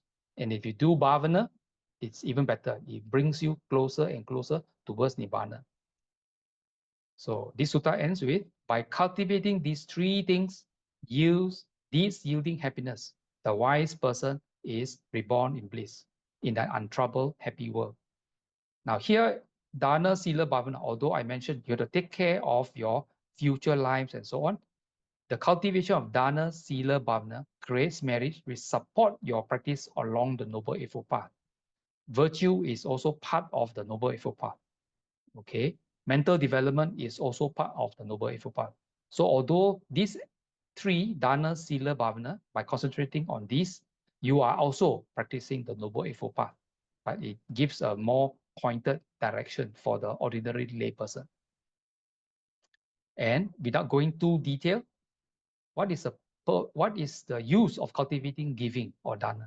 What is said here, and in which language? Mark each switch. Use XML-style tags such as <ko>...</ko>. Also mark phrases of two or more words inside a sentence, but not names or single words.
<en>And if you do bhavana, it's even better. It brings you closer and closer towards nibbana. So this sutta ends with, by cultivating these 3 things, deeds yielding happiness, the wise person is reborn in bliss, in that untroubled, happy world. Now here,</en> <pi>dana, sila, bhavana,</pi> <en>although I mentioned you have to take care of your future lives and so on, the cultivation of</en> <pi>dana, sila, bhavana</pi> <en>creates merit which support your practice along the Noble Eightfold Path. Virtue is also part of the Noble Eightfold Path. Okay, mental development is also part of the Noble Eightfold Path. So although these 3,</en> <pi>dana, sila, bhavana,</pi> <en>by concentrating on these, you are also practicing the Noble Eightfold Path, but it gives a more pointed direction for the ordinary lay person. And without going too detailed, what is the use of cultivating giving or dana?</en>